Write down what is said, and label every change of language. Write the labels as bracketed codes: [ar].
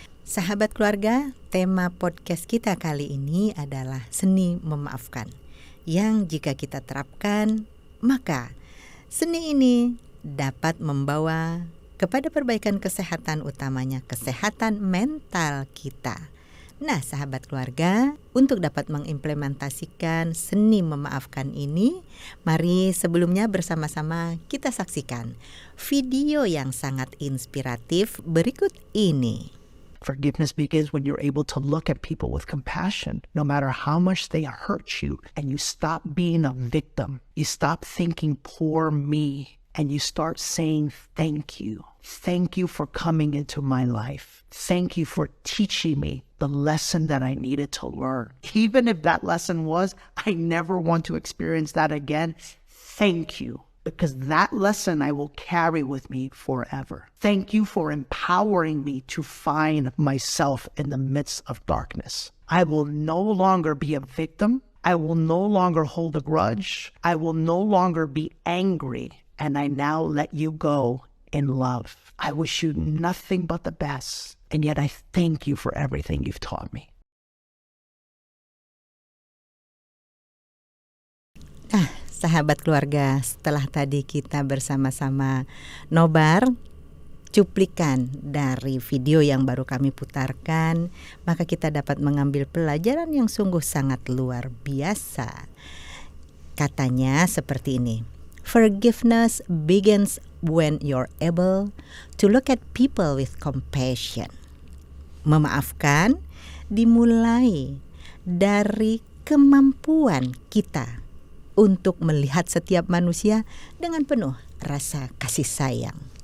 [id] Sahabat keluarga, tema podcast kita kali ini adalah seni memaafkan, yang jika kita terapkan, maka seni ini dapat membawa kepada perbaikan kesehatan, utamanya kesehatan mental kita. Nah, sahabat keluarga, untuk dapat mengimplementasikan seni memaafkan ini, mari sebelumnya bersama-sama kita saksikan video yang sangat inspiratif berikut ini. [en] Forgiveness begins when you're able to look at people with compassion, no matter how much they hurt you, and you stop being a victim. You stop thinking, poor me, and you start saying, thank you. Thank you for coming into my life. Thank you for teaching me the lesson that I needed to learn. Even if that lesson was, I never want to experience that again. Thank you. Because that lesson I will carry with me forever. Thank you for empowering me to find myself in the midst of darkness. I will no longer be a victim. I will no longer hold a grudge. I will no longer be angry. And I now let you go in love. I wish you nothing but the best. And yet I thank you for everything you've taught me. [id] Sahabat keluarga, setelah tadi kita bersama-sama nobar cuplikan dari video yang baru kami putarkan, maka kita dapat mengambil pelajaran yang sungguh sangat luar biasa. Katanya seperti ini: [en] Forgiveness begins when you're able to look at people with compassion. [id] Memaafkan dimulai dari kemampuan kita untuk melihat setiap manusia dengan penuh rasa kasih sayang.